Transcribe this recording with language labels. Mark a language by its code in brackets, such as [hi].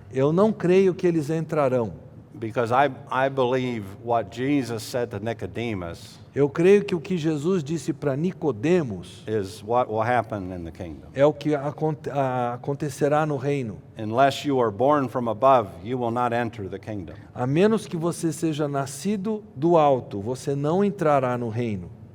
[pt] Eu não creio que eles entrarão. [en] because I believe what Jesus said to Nicodemus [pt] Eu creio que o que Jesus disse para Nicodemos [en] is what will happen in the kingdom. [pt] é o que acontecerá no reino. [en] Unless you are born from above, you will not enter the kingdom. [pt] A menos que você seja nascido do alto, você não entrará no reino.